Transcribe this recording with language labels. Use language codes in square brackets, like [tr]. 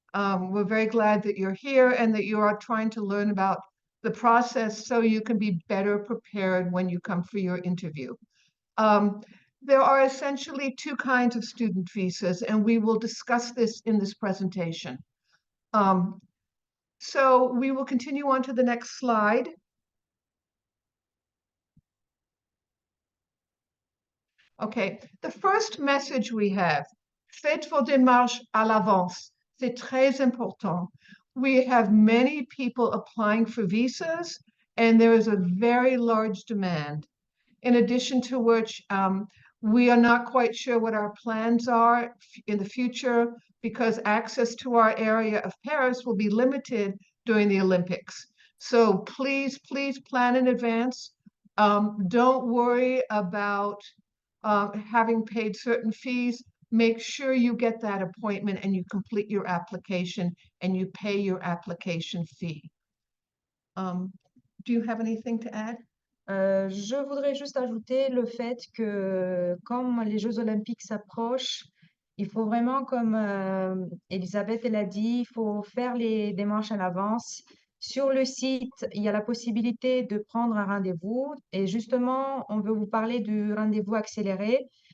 [en] We're very glad that you're here and that you are trying to learn about the process so you can be better prepared when you come for your interview. There are essentially two kinds of student visas, and we will discuss this in this presentation. So we will continue on to the next slide. Okay, the first message we have, [fr] faites vos démarches à l'avance. C'est très important. [en] We have many people applying for visas, and there is a very large demand. In addition to which, we are not quite sure what our plans are in the future because access to our area of Paris will be limited during the Olympics. So please, please plan in advance. Don't worry about having paid certain fees. Make sure you get that appointment and you complete your application and you pay your application fee. Do you have anything to add? [fr] Je voudrais juste ajouter le fait que comme les Jeux olympiques s'approchent, il faut vraiment, comme Elisabeth elle a dit, il faut faire les démarches à l'avance. Sur le site, il y a la possibilité de prendre un rendez-vous et justement, on veut vous parler du rendez-vous accéléré.